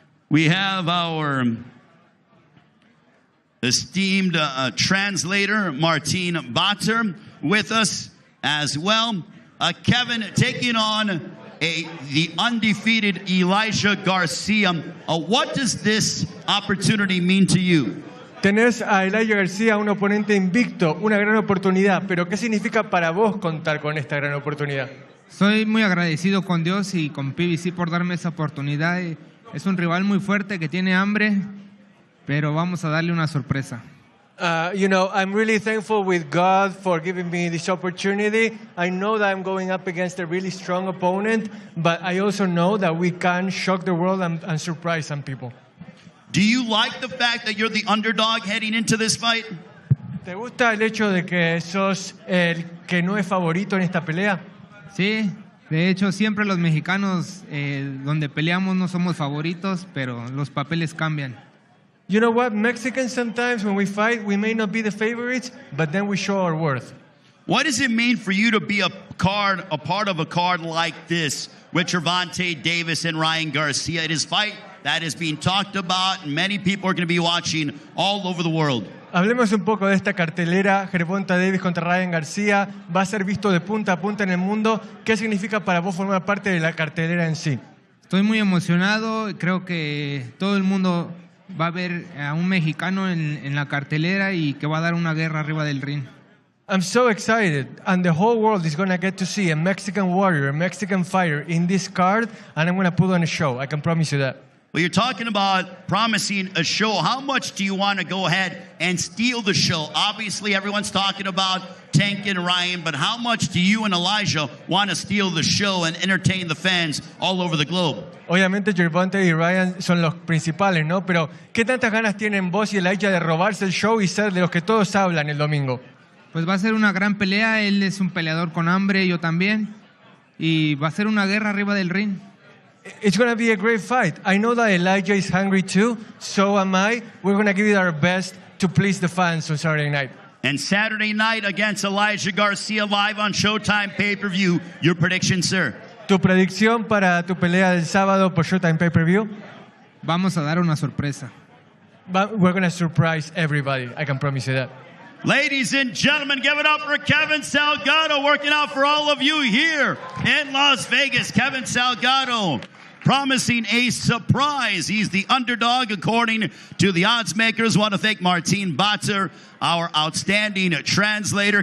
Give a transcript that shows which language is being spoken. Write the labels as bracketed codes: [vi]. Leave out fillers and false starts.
[en] We have our esteemed translator, Martin Batter, with us as well. Kevin taking on the undefeated Elijah Garcia. What does this opportunity mean to you? [es] Tenés a Elijah Garcia, un oponente invicto, una gran oportunidad. Pero ¿qué significa para vos contar con esta gran oportunidad? Soy muy agradecido con Dios y con PBC por darme esa oportunidad. Es un rival muy fuerte que tiene hambre, pero vamos a darle una sorpresa. [en] I'm really thankful with God for giving me this opportunity. I know that I'm going up against a really strong opponent, but I also know that we can shock the world and surprise some people. Do you like the fact that you're the underdog heading into this fight? [es] ¿Te gusta el hecho de que sos el que no es favorito en esta pelea? Sí, de hecho siempre los mexicanos donde peleamos no somos favoritos, pero los papeles cambian. [en] You know what? Mexicans sometimes when we fight, we may not be the favorites, but then we show our worth. What does it mean for you to be a part of a card like this with Gervonta Davis and Ryan Garcia? It is a fight that is being talked about, and many people are going to be watching all over the world. [es] Hablemos un poco de esta cartelera, Gervonta Davis contra Ryan Garcia. Va a ser visto de punta a punta en el mundo. ¿Qué significa para vos formar parte de la cartelera en sí? Estoy muy emocionado. Creo que todo el mundo va a haber a un mexicano en la cartelera y que va a dar una guerra arriba del ring. [en] I'm so excited, and the whole world is going to get to see a Mexican warrior, a Mexican fighter in this card, and I'm going to put on a show. I can promise you that. Well, you're talking about promising a show. How much do you want to go ahead and steal the show? Obviously, everyone's talking about Tank and Ryan, but how much do you and Elijah want to steal the show and entertain the fans all over the globe? [es] Obviamente Gervonta y Ryan son los principales, ¿no? Pero ¿qué tantas ganas tienen vos y Elijah de robarse el show y ser de los que todos hablan el domingo? Pues va a ser una gran pelea, él es un peleador con hambre, yo también, y va a ser una guerra arriba del ring. [en] It's going to be a great fight. I know that Elijah is hungry too, so am I. We're going to give it our best to please the fans on Saturday night. And Saturday night against Elijah Garcia live on Showtime pay-per-view. Your prediction, sir? [es] ¿Tu predicción para tu pelea del sábado por Showtime Pay-Per-View? Vamos a dar una sorpresa. [en] We're going to surprise everybody. I can promise you that. Ladies and gentlemen, give it up for Kevin Salgado, working out for all of you here in Las Vegas. Kevin Salgado promising a surprise. He's the underdog according to the odds makers. Want to thank Martin Batzer, our outstanding translator.